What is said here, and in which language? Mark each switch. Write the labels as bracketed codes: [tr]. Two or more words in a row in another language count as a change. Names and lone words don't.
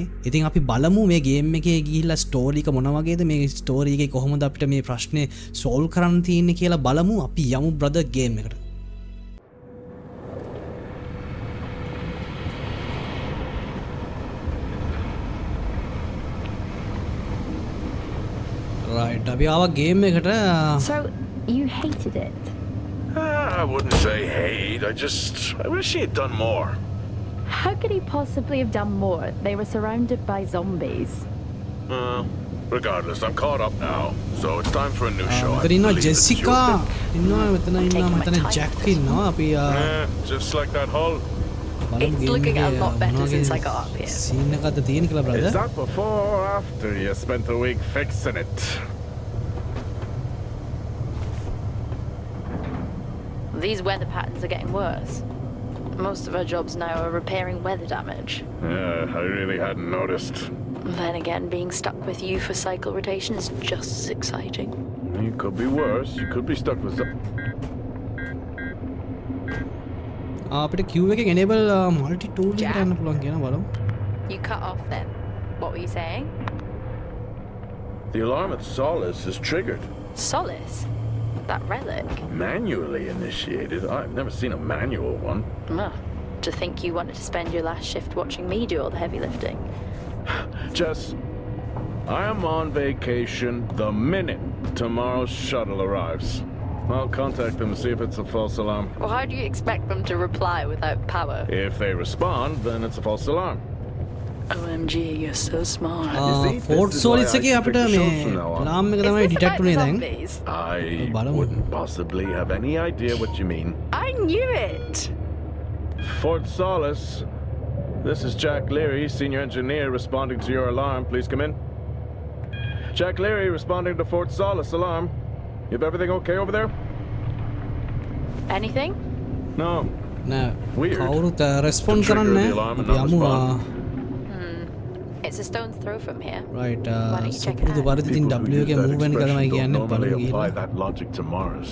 [si] ඉතින් අපි බලමු මේ ගේම් එකේ ගිහිල්ලා ස්ටෝරි එක මොන වගේද, මේ ස්ටෝරි එකේ කොහොමද අපිට මේ ප්‍රශ්නේ සෝල්ව් කරන්න තියෙන්නේ කියලා බලමු. අපි යමු [en] brother game [si] එකට. Right, අපි ආවා ගේම් එකට. [en] So, you hated it? I wouldn't say hate. I wish he had done more. How could he possibly have done more? They were surrounded by zombies. Regardless, I'm caught up now. So it's time for a new show. [si] මෙතන ඉන්නවා [en] I believe it's [si] ජෙසිකා [en] your pick. [si] ඉන්නවා මෙතන ජැක් ඉන්නවා. අපි [en] Just like that hull. It's looking a lot better since I got up here. [si] සීන් එකක්ද තියෙන කියලා [en] Is [si] බ්‍රදර්. [en] that before or after you spent a week fixing it? These weather patterns are getting worse. Most of our jobs now are repairing weather damage. Yeah, I really hadn't noticed. Then again, being stuck with you for cycle rotation is just as exciting. You could be worse. You could be stuck with some... [si] අපිට queue එකේ [en] enable multi tool [si] එක ගන්න පුළුවන් කියන බලමු. [en] You cut off then. What were you saying? The alarm at Solis is triggered. Solis? That relic? Manually initiated? I've never seen a manual one. To think you wanted to spend your last shift watching me do all the heavy lifting. Jess, I am on vacation the minute tomorrow's shuttle arrives. I'll contact them and see if it's a false alarm. Well, how do you expect them to reply without power? If they respond, then it's a false alarm. OMG, you're so smart. [si] FORTSOLIS එකේ අපිට මේ alarm එක තමයි detect උනේ දැන්. [en] I wouldn't possibly have any idea what you mean. I knew it! FORTSOLIS, this is Jack Leary, senior engineer responding to your alarm. Please come in. Jack Leary responding to FORTSOLIS alarm. You have everything okay over there? Anything? No. [si] නෑ [en] Weird. [si] කවුරුත් respond [en] To trigger [si] කරන්නේ [en] the alarm [si] නැහැ. [en] and [si] අපි [en] not [si] යමු [en] respond. It's a stone's throw from here. right Why don't you check it [si] සුපුරුදු [en] out? [si] පරිදි ඉතින් [en] People who W use [si] එකේ [en] that [si] move වෙන එක තමයි [en] expression don't [si] කියන්නේ. [en] normally [si] බලමු [en] apply [si] ගිහිල්ලා. [en] that logic to Mars.